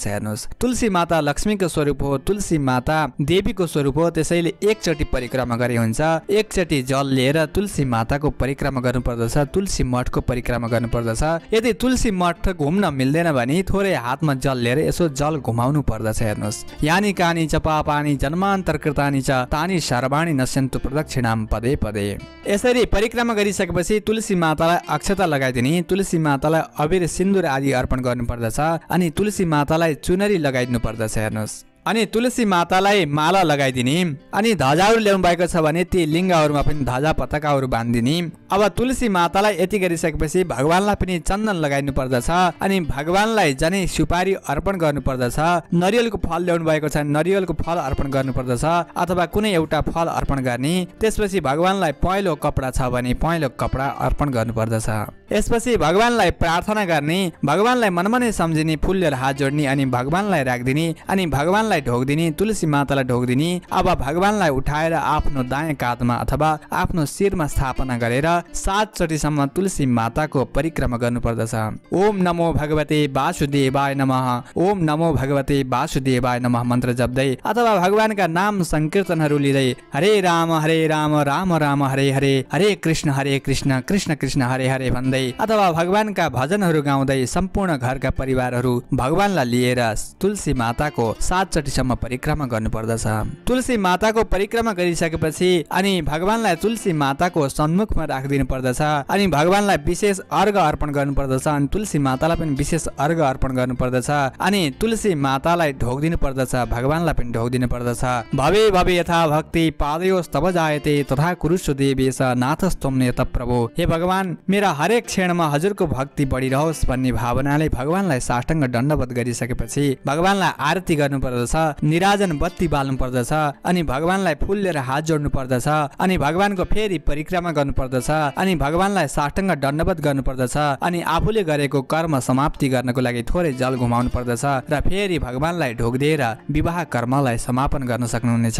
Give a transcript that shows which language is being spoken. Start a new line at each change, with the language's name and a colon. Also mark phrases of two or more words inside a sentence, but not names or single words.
Nepali: हेर्नुहोस्, तुलसी माता लक्ष्मीको स्वरूप हो, तुलसी माता देवीको स्वरूप हो, त्यसैले एकचोटि परिक्रमा गरे हुन्छ। एकचोटि जल लिएर तुलसी माताको परिक्रमा गर्नुपर्दछ, तुलसी मठको परिक्रमा गर्नुपर्दछ। यदि तुलसी मठ घुम्न मिल्दैन भने थोरै हातमा जल लिएर यसो जल घुमाउनु पर्दछ। हेर्नुहोस्,
Sanskrit: यानी कानी च पापानि जन्मान्तर कृतानि च तानि सर्वाणि नश्यन्तु प्रदक्षिणाम पदे पदे।
Nepali: यसरी परिक्रमा गरिसकेपछि तुलसी मातालाई अक्षता लगाइदिने, तुलसी मातालाई अबिर सिन्दुर आदि अर्पण गर्नुपर्दछ। अनि तुलसी मातालाई चुनरी लगाइदिनु पर्दछ। हेर्नुहोस्, अनि तुलसी मातालाई माला लगाइदिने, अनि ध्वजाहरू ल्याउनु भएको छ भने ती लिङ्गहरूमा पनि ध्वजा पताकाहरू बाँधिदिने। अब तुलसी मातालाई यति गरिसकेपछि भगवानलाई पनि चन्दन लगाइदिनु पर्दछ। अनि भगवानलाई जनै सुपारी अर्पण गर्नुपर्दछ। नरिवलको फल ल्याउनु भएको छ भने नरिवलको फल अर्पण गर्नुपर्दछ अथवा कुनै एउटा फल अर्पण गर्ने। त्यसपछि भगवानलाई पहेँलो कपडा छ भने पहेँलो कपडा अर्पण गर्नुपर्दछ। यसपछि भगवानलाई प्रार्थना गर्ने, भगवानलाई मनमनै सम्झिने, फुल लिएर हात जोड्ने, अनि भगवानलाई राखिदिने, अनि भगवानलाई ढोक्दिने, तुलसी मातालाई ढोक्दिने। अब भगवानलाई उठाएर आफ्नो दायाँ काँधमा अथवा आफ्नो शिरमा स्थापना गरेर 7 चोटिसम्म तुलसी माताको परिक्रमा गर्नुपर्दछ।
Sanskrit: ओम नमो भगवते वासुदेवाय नमः, ओम नमो भगवते वासुदेवाय नमः
Nepali: मन्त्र जप्दै अथवा भगवानका नाम संकीर्तनहरू लिँदै
Sanskrit: हरे राम राम राम हरे हरे, हरे कृष्ण कृष्ण कृष्ण हरे हरे
Nepali: भन्दै अथवा भगवानका भजनहरू गाउँदै सम्पूर्ण घरका परिवारहरू भगवानलाई लिएर तुलसी माताको 7 चोटिसम्म परिक्रमा गर्नुपर्दछ। तुलसी माताको परिक्रमा गरिसकेपछि अनि भगवानलाई तुलसी माताको सन्मुखमा राखिदिनु पर्दछ। अनि भगवानलाई विशेष अर्घ अर्पण गर्नुपर्दछ। अनि तुलसी मातालाई पनि विशेष अर्घ अर्पण गर्नुपर्दछ। अनि तुलसी मातालाई ढोक्दिनु पर्दछ, भगवानलाई पनि ढोक्दिनु पर्दछ।
Sanskrit: भवे भवे यथा भक्ति पादयोस्तव जायते तथा कुरुषु देवेश नाथस्तम नेत प्रभु।
Nepali: हे भगवान, मेरा हरेक क्षणमा हजुरको भक्ति बढिरहोस् भन्ने भावनाले भगवानलाई साष्टाङ्ग दण्डवत गरिसकेपछि भगवानलाई आरती गर्नुपर्दछ, निराजन बत्ती बाल्नु पर्दछ। अनि भगवानलाई फुल लिएर हात जोड्नु पर्दछ। अनि भगवानको फेरि परिक्रमा गर्नुपर्दछ। अनि भगवानलाई साष्टाङ्ग दण्डवत गर्नुपर्दछ। अनि आफूले गरेको कर्म समाप्ति गर्नको लागि थोरै जल घुमाउनु पर्दछ र फेरि भगवानलाई ढोक्दिएर विवाह कर्मलाई समापन गर्न सक्नुहुनेछ।